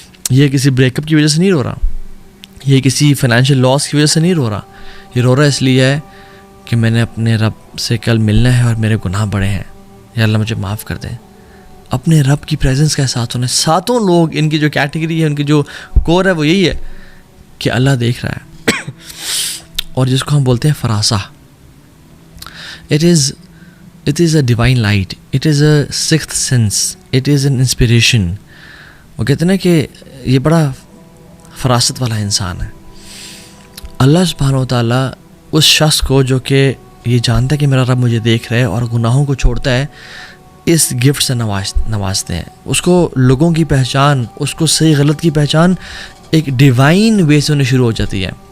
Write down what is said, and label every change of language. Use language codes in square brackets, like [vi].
[ur] یہ کسی break up کی وجہ سے نہیں رو رہا، یہ کسی فائنینشیل لاس کی وجہ سے نہیں رو رہا، یہ رو رہا اس لیے ہے کہ میں نے اپنے رب سے کل ملنا ہے اور میرے گناہ بڑے ہیں، یا اللہ مجھے معاف کر دیں. اپنے رب کی پریزنس کے ساتھ ہونے. ساتوں لوگ ان کی جو کیٹیگری ہے، ان کی جو کور ہے وہ یہی ہے کہ اللہ دیکھ رہا ہے. اور جس کو ہم بولتے ہیں فراسہ، [en] it is a divine light, it is a sixth sense, it is an inspiration. [ur] وہ کہتے ہیں نا کہ یہ بڑا فراست والا انسان ہے. اللہ سبحانہ و تعالیٰ اس شخص کو جو کہ یہ جانتا ہے کہ میرا رب مجھے دیکھ رہا ہے اور گناہوں کو چھوڑتا ہے، اس گفٹ سے نوازتے ہیں. اس کو لوگوں کی پہچان، اس کو صحیح غلط کی پہچان ایک ڈیوائن وے سے ہونے شروع ہو جاتی ہے.